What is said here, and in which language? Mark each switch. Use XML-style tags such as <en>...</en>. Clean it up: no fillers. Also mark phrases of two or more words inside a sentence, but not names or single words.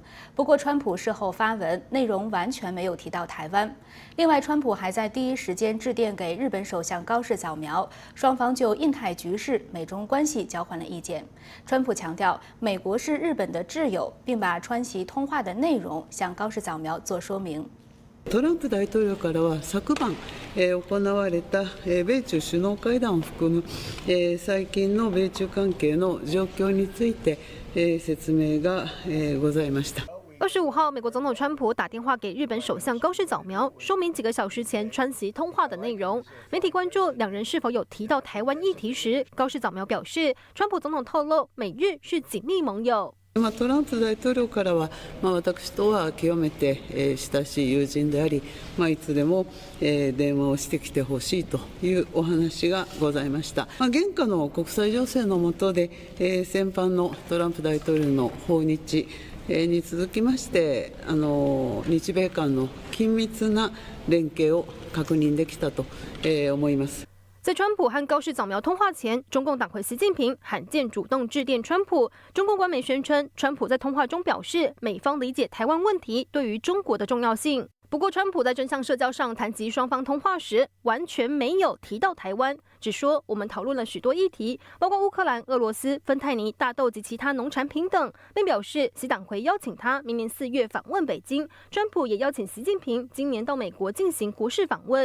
<zh>不过，川普事后发文，内容完全没有提到台湾。另外，川普还在第一时间致电给日本首相高市早苗，双方就印太局势、美中关系交换了意见。川普强调，美国是日本的挚友，并把川习通话的内容向高市早苗做说明。</zh> <ja>トランプ大統領からは昨晩、行われた、米中首脳会談を含む、最近の米中関係の状況について、説明が、ございました。</ja> <zh>25 号，美国总统川普打电话给日本首相高市早苗，说明几个小时前川习通话的内容。媒体关注两人是否有提到台湾议题时，高市早苗表示，川普总统透露，美日是紧密盟友。</zh> <ja>トランプ大統領からは、私とは極めて、親しい友人であり、いつでも、電話をしてきてほしいというお話がございました。現下の国際情勢の下で、先般のトランプ大統領の訪日に続きまして、日米間の緊密な連携を確認できたと、思います。</ja> <zh>在川普和高市早苗通话前，中共党魁习近平罕见主动致电川普。中共官媒宣称，川普在通话中表示，美方理解台湾问题对于中国的重要性。不过，川普在正向社交上谈及双方通话时，完全没有提到台湾，只说我们讨论了许多议题，包括乌克兰、俄罗斯、芬太尼、大豆及其他农产品等，并表示习党魁邀请他明年4月访问北京，川普也邀请习近平今年到美国进行国事访问。</zh>